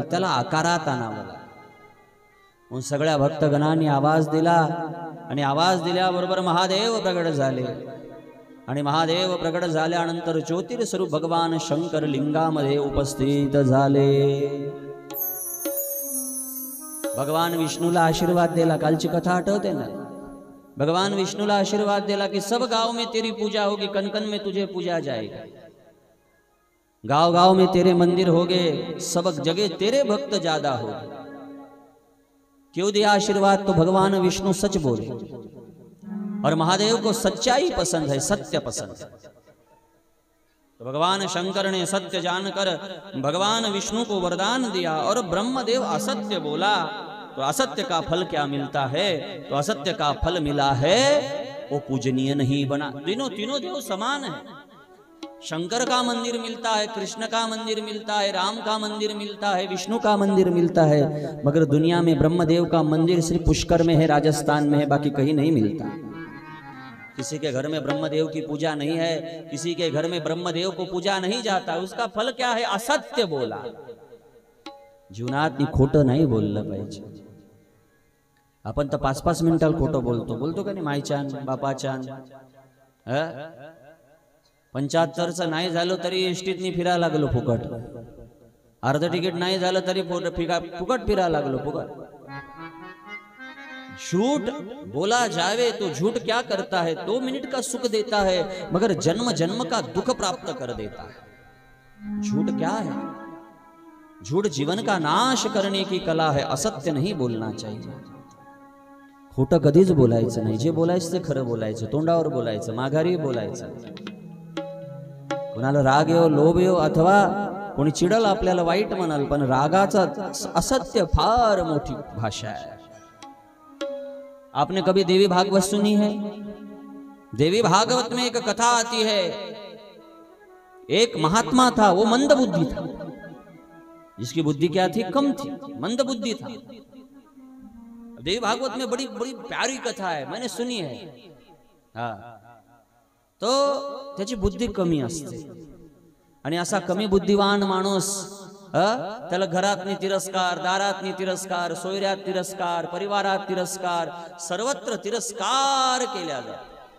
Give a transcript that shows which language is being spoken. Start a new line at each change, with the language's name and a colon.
Marathi: त्याला आकारात आणावं लागल। मग सगळ्या भक्तगणांनी आवाज दिला आणि आवाज दिल्याबरोबर महादेव प्रगट झाले। आणि महादेव प्रगट झाल्यानंतर ज्योतिर्स्वरूप भगवान शंकर लिंगामध्ये उपस्थित झाले। भगवान विष्णूला आशीर्वाद दिला।
Hindi: कालची कथा आठवते ना? भगवान विष्णूला आशीर्वाद दिला कि सब गांव में तेरी पूजा होगी, कन कन में तुझे पूजा जाएगा, गांव गांव में तेरे मंदिर होगे, सब जगह तेरे भक्त ज्यादा हो। क्यों दिया आशीर्वाद? तो भगवान विष्णु सच बोले और महादेव को सच्चाई पसंद है, सत्य पसंद है। तो भगवान शंकर ने सत्य जानकर भगवान विष्णु को वरदान दिया और ब्रह्मदेव असत्य बोला तो असत्य का फल क्या मिलता है? तो असत्य का फल मिला है वो पूजनीय नहीं बना। तीनों देव समान है। शंकर का मंदिर मिलता है, कृष्ण का मंदिर मिलता है, राम का मंदिर मिलता है, विष्णु का मंदिर मिलता है, मगर दुनिया में ब्रह्मदेव का मंदिर सिर्फ पुष्कर में है, राजस्थान में है, बाकी कहीं नहीं मिलता। किसी के घर में ब्रह्मदेव की पूजा नहीं है, किसी के घर में ब्रह्मदेव को पूजा नहीं जाता। उसका फल क्या है? असत्य बोला।
Marathi: जीवनात खोटं नाही बोललं पाहिजे। आपण तर 5-5 मिनिटाला खोटं बोलतो का नाही? मायचान बापाचान 75चं नाही झालं तरी एसटीतनी फिरायला लागलो फुकट, अर्ध तिकीट नाही झालं तरी फुकट फिरायला लागलो फुकट।
Hindi: झूठ बोला जावे तो झूठ क्या करता है? 2 मिनट का सुख देता है मगर जन्म जन्म का दुख प्राप्त कर देता है। झूठ क्या है? झूठ जीवन का नाश करने की कला है। असत्य नहीं बोलना चाहिए।
Marathi: खोटं कधीच बोलायचं नाही। जे बोलायचं ते खरं बोलायचं, तोंडावर बोलायचं, माघारी बोलायचं। कोणाला राग येऊ, लोभ येऊ, अथवा कोणी चिडल आपल्याला वाईट म्हणाल, पण रागाचा असत्य फार मोठी भाषा
Hindi: है। आपने कभी देवी भागवत सुनी है? देवी भागवत में एक कथा आती है। एक महात्मा था, वो मंद बुद्धि था। जिसकी बुद्धि क्या थी? कम थी, मंद बुद्धि था। देवी भागवत में बड़ी बड़ी प्यारी कथा है, मैंने सुनी है। हाँ, तो
Marathi: त्याची बुद्धी कमी असते आणि असा कमी बुद्धिवान माणूस त्याला घरातनी तिरस्कार, दारातनी तिरस्कार, सोयऱ्यात तिरस्कार, परिवारात तिरस्कार, सर्वत्र तिरस्कार केला जातो।